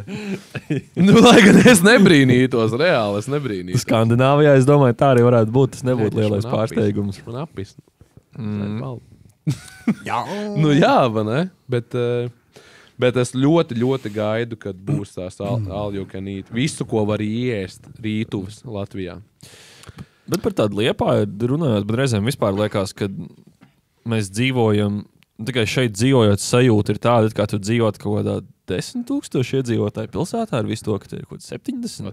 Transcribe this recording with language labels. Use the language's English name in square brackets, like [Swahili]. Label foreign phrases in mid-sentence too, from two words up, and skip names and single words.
[Latvian] Lai gan es nebrīnītos, reāli es nebrīnītos. Skandināvijā, es domāju, tā arī varētu būt. Tas nebūtu lielais pārsteigums. Man apis. Jā, vai ne? Bet es ļoti, ļoti gaidu, kad būs tās [English] all you can eat. [Latvian] Visu, ko var iest rītuves Latvijā. Bet par tādu Liepāju runājot, bet reizēm vispār liekas, ka mēs dzīvojam. Tikai šeit dzīvojot, sajūta ir tāda, kā tu dzīvot kaut kādā 10,000 iedzīvotāju pilsētā ar visu to, ka te ir kaut 70.